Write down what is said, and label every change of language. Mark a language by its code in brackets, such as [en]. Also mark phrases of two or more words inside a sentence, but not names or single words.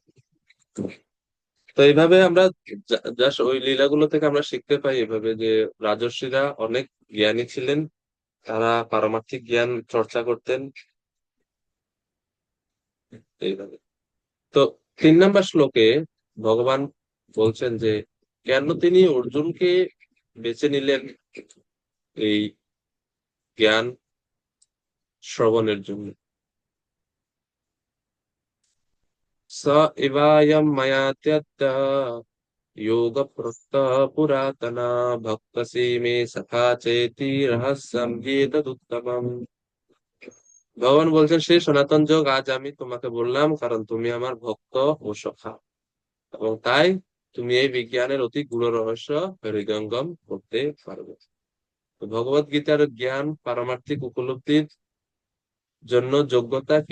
[bn] তো এইভাবে আমরা জাস্ট ওই লীলাগুলো থেকে আমরা শিখতে পাই এভাবে যে রাজর্ষিরা অনেক জ্ঞানী ছিলেন, তারা পারমার্থিক জ্ঞান চর্চা করতেন এইভাবে। তো 3 নম্বর শ্লোকে ভগবান বলছেন যে কেন তিনি অর্জুনকে বেছে নিলেন এই জ্ঞান শ্রবণের জন্য। [sa] स इवायं मया त्यक्तः योगप्रोक्तः पुरातना भक्तसि मे सखा चेति रहस्यं एतदुत्तमम्। [bn] ভগবান বলছেন সেই সনাতন যোগ আজ আমি তোমাকে বললাম, কারণ তুমি আমার ভক্ত ও সখা, এবং তাই তুমি এই বিজ্ঞানের অতি গূঢ় রহস্য হৃদয়ঙ্গম করতে পারবে। তো ভগবত গীতার জ্ঞান পারমার্থিক উপলব্ধির জন্য যোগ্যতা কি?